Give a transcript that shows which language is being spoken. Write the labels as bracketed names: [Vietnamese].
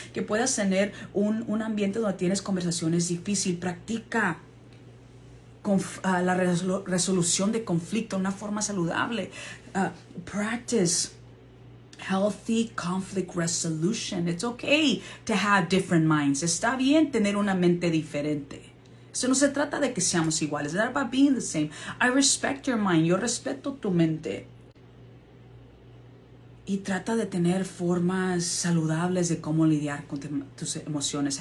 [Spanish] Que puedas tener un ambiente donde tienes conversaciones difíciles. Practica la resolución de conflicto de una forma saludable. [English] Practice healthy conflict resolution. It's okay to have different minds. [Spanish] Está bien tener una mente diferente. Eso no se trata de que seamos iguales. [English] It's not about being the same. I respect your mind. [Spanish] Yo respeto tu mente. Y trata de tener formas saludables de cómo lidiar con tus emociones.